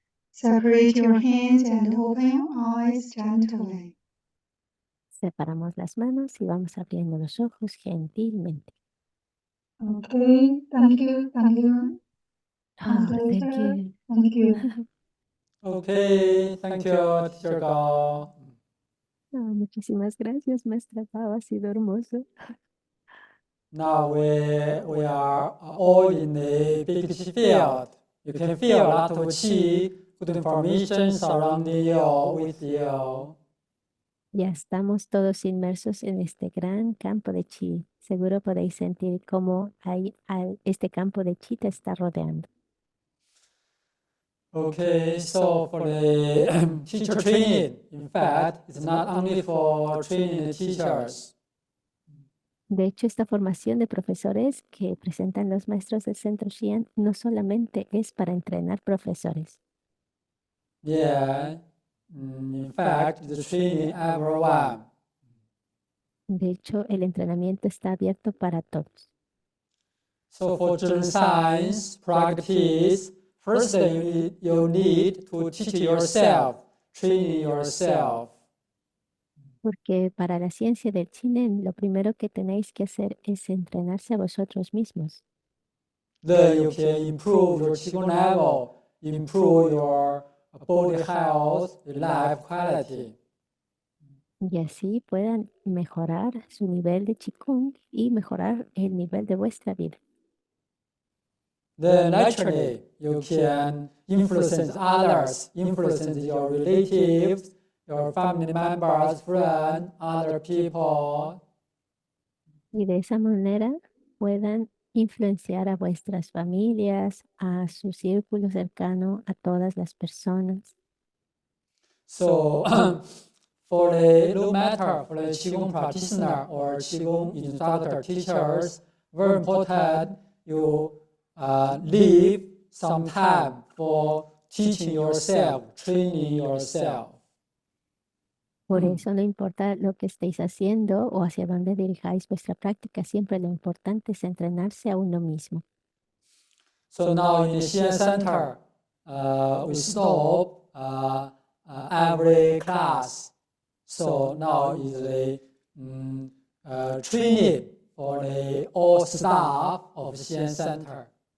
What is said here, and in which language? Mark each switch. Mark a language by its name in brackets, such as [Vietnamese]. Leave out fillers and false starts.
[English] separate your hands and open your eyes gently. [Spanish] Separamos las manos y vamos abriendo los ojos gentilmente. [English] Okay, thank you, thank you. Oh, thank Translator, you. thank you. Okay, thank you, Teacher Gao. [Spanish] Oh, muchísimas gracias, maestra Pau, ha sido hermoso. [English] Now we are all in a big chi field. You can feel a lot of chi, good information surrounding you, with you. [Spanish] Ya estamos todos inmersos en este gran campo de chi. Seguro podéis sentir cómo este campo de chi te está rodeando. [English] Okay, so for the teacher training, in fact, it's not only for training the teachers. [Spanish] De hecho, esta formación de profesores que presentan los maestros del Centro Xi'an no solamente es para entrenar profesores. [English] Yeah, in fact, it's training everyone. [Spanish] De hecho, el entrenamiento está abierto para todos. [English] So for Zhen science practice, first you need to teach yourself, training yourself. [Spanish] Porque para la ciencia del Chinen, lo primero que tenéis que hacer es entrenarse a vosotros mismos. [English] Then you can improve your Qigong level, improve your body health, your life quality. [Spanish] Y así puedan mejorar su nivel de Qigong y mejorar el nivel de vuestra vida. [English] Then naturally you can influence others, influence your relatives, your family members, friends, other people. [Spanish] Y de esa manera puedan influenciar a vuestras familias, a su círculo cercano, a todas las personas. [English] So for the no matter for the Qigong practitioner or Qigong instructor teachers, very important you leave some time for teaching yourself, training yourself. [Spanish] Por eso no importa lo que estéis haciendo o hacia dónde dirijáis vuestra práctica, siempre lo importante es entrenarse a uno mismo. [English] So now in the Xian Center, we stop every class. So now is the training for the all staff of Xian Center.